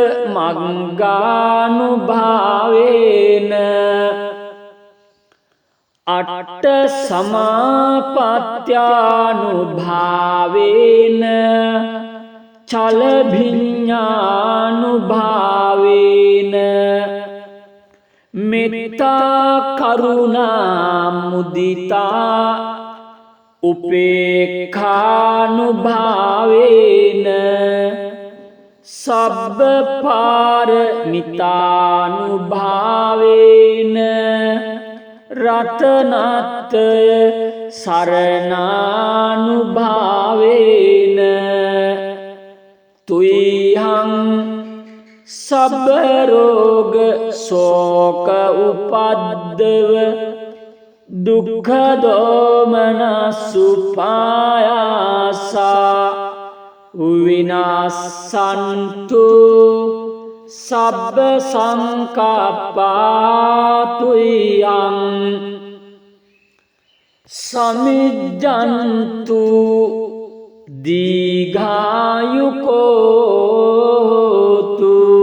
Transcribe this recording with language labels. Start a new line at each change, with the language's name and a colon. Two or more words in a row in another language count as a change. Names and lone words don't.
Pali: මග්ගානුභාවේන අට්ඨ සමාපත්ත්‍යානුභාවේන චලභිඤ්ඤානුභාවේන මෙත්තා කරුණා මුදිතා උපේක්ඛානුභාවේන සබ්බ පාරමිතානුභාවේන රතනත්‍රය සරණානුභාවේන තුයිහං සබ්බ රෝග ශෝක උපද්දව දුක්ඛ දෝමනසුපායාසා විනාසන්තු සබ්බ සංකප්පාතුයං සමිජ්ජන්තු දීඝායුකෝතු